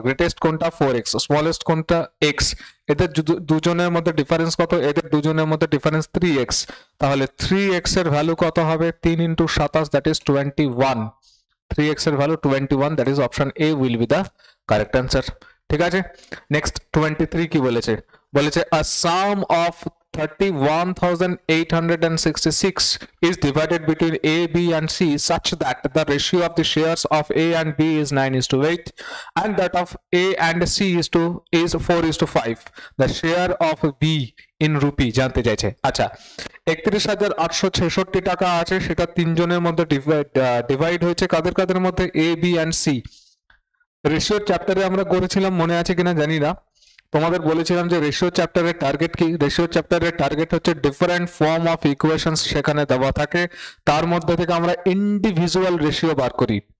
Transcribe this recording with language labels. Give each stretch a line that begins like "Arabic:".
Bangla: Greatest কোনটা 4x, smallest কোনটা x। এদের দুজনের মধ্যে ডিফারেন্স কত, এদের দুজনের মধ্যে ডিফারেন্স 3x। তাহলে 3x এর ভ্যালু কত হবে 3 × 27,
English: that is
Bangla: 21।
English: 3x এর value 21, that is option A will be the correct answer.
Bangla: ঠিক আছে, নেক্সট 23 কি বলেছে, বলেছে
English: a sum of 31,866 is divided between A, B and C such that the ratio of the shares of A and B is 9:8 and that of A and C is 4:5. The share of B in rupee
Bangla: জানতে চাইছে। আচ্ছা 31,866 টাকা আছে, সেটা তিনজনের মধ্যে divide হয়েছে কাদের কাদের মধ্যে, A, B and C। Ratio চ্যাপ্টারে আমরা করেছিলাম, মনে আছে কিনা জানি না, তোমাদের বলেছিলাম যে রেশিও চ্যাপ্টারের টার্গেট কি। রেশিও চ্যাপ্টারের টার্গেট হচ্ছে ডিফারেন্ট ফর্ম অফ ইকুয়েশনস সেখানে দেওয়া থাকে, তার মধ্যে থেকে আমরা ইন্ডিভিজুয়াল রেশিও বার করি।